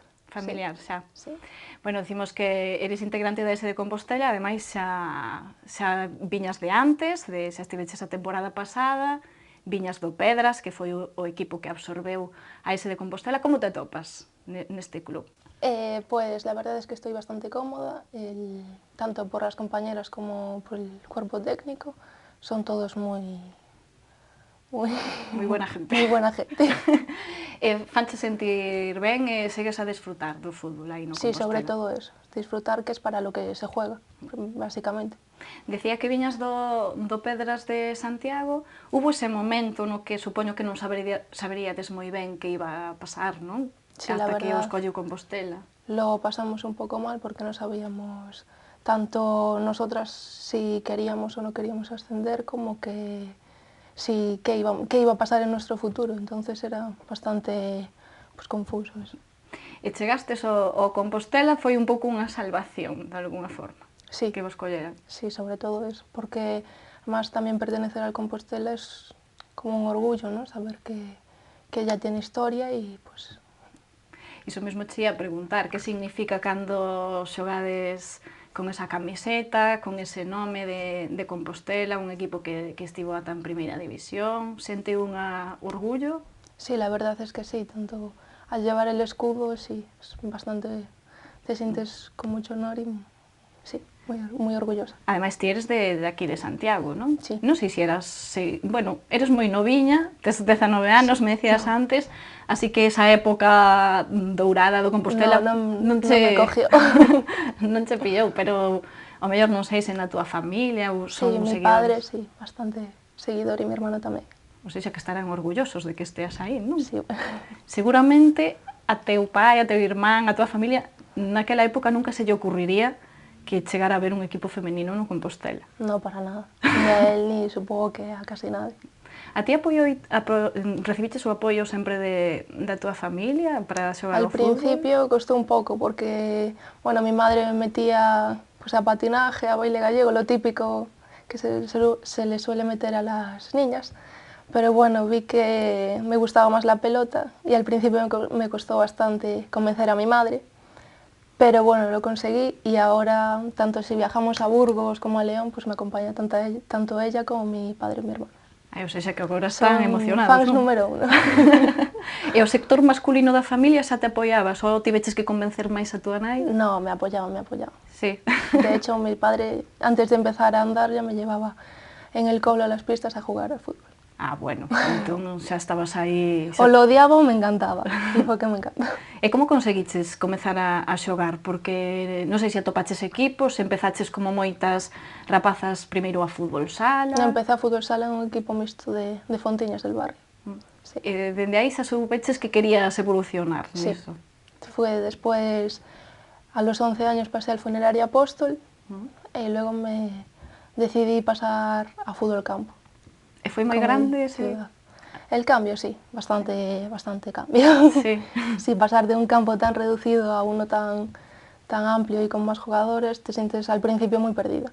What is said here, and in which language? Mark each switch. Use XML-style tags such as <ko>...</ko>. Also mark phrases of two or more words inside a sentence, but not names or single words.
<es>Familiar, sí.</es> <gl>xa.</gl> <es>Sí.</es> <gl>Bueno, decimos que eres integrante da SD Compostela, ademais xa viñas de antes, xa estiveches a temporada pasada, viñas do Pedras, que foi o equipo que absorbeu a SD Compostela. Como te atopas neste club?</gl> <es>Pues la verdad es que estoy bastante cómoda, tanto por las compañeras como por el cuerpo técnico, son todos muy buena gente. Muy buena gente.</es> <gl>Fanche sentir ben e segues a desfrutar do fútbol aí no Compostela.</gl> <es>Sí, sobre todo eso, disfrutar, que es para lo que se juega, básicamente.</es> <gl>Decía que viñas do Pedras de Santiago. Hubo ese momento no que supoño que non saberíades moi ben</gl> <es>que iba a pasar,</es> <gl>non?</gl> <es>Sí, hasta la verdad,</es> <gl>que os colleu Compostela.</gl> <es>Lo pasamos un poco mal porque no sabíamos tanto nosotras si queríamos o no queríamos ascender, como que sí, qué iba a pasar en nuestro futuro, entonces era bastante confuso eso.</es> <gl>E chegastes ao Compostela, foi un pouco unha salvación,</gl> <es>de alguna forma, sí,</es> <gl>que vos colleran.</gl> <es>Sí, sobre todo eso, porque además también pertenecer al Compostela es como un orgullo, ¿no? Saber que ya tiene historia y pues...</es> <gl>Iso mesmo che ia preguntar, que significa cando xogades con esa camiseta, con ese nome de Compostela, un equipo que estivo ata en primeira división? Sente un orgullo?</gl> <es>Sí, la verdad es que sí, tanto al llevar el escudo, sí, es bastante, te sientes con mucho honor y sí, muy orgullosa.</es> <gl>Ademais, ti eres de aquí de Santiago, non?</gl> <es>Sí.</es> <gl>Non sei se eras... Bueno, eres moi noviña, tes 19 anos, me decías antes, así que esa época dourada do Compostela</gl> <es>non me cogió.</es> <gl>Non che pillou, pero ao mellor non sei se na túa familia ou son seguidores.</gl> <es>Sí, mi padre, sí, bastante seguidor, e mi hermano tamén.</es> <gl>Ou seja, que estarán orgullosos de que esteas aí, non?</gl> <es>Sí.</es> <gl>Seguramente a teu pai, a teu irmán, a túa familia, naquela época nunca se lle ocurriría que chegar a ver un equipo femenino no Compostela.</gl> <es>No, para nada. Ni a él, ni supongo que a casi nadie.</es> <gl>A ti recibiches o apoio sempre da tua familia para xogar</gl> <es>Al</es> <gl>ao fútbol?</gl> <es>principio costó un poco porque, bueno, mi madre me metía pues, a patinaje, a baile gallego, lo típico que se le suele meter a las niñas. Pero bueno, vi que me gustaba más la pelota y al principio me costó bastante convencer a mi madre. Pero bueno, lo conseguí y ahora, tanto si viajamos a Burgos como a León, pues me acompaña tanto ella como mi padre y mi hermano.</es> <gl>Ai, ou seja, que agora están emocionados, fans non? número 1. E o sector masculino da familia xa te apoiabas ou tiveches que convencer máis a tua nai?</gl> <es>No, me apoyaba, me apoyaba. Sí. De hecho, mi padre, antes de empezar a andar, ya me llevaba en el colo a las pistas a jugar al fútbol.</es> <gl>Ah, bueno, entón xa estabas aí...</gl> <es>O lo odiaba</es> <gl>ou me encantaba, e foi que me encanta. E como conseguiches comezar a xogar? Porque non sei se atopaches equipos, se empezaches como moitas rapazas primeiro a fútbol sala...</gl> <es>Empecé a fútbol sala en un equipo mixto de Fontiñas del barrio. Sí.</es> <gl>E dende aí xa soupeches que querías evolucionar niso.</gl> <es>Fue después, a los 11 años pasé al Funeraria Apóstol y luego me decidí pasar a fútbol campo.</es> <gl>E foi moi grande ese...</gl> <es>El cambio, sí, bastante cambio. Sí. Sí, pasar de un campo tan reducido a uno tan amplio y con más jugadores, te sientes al principio muy perdida.</es>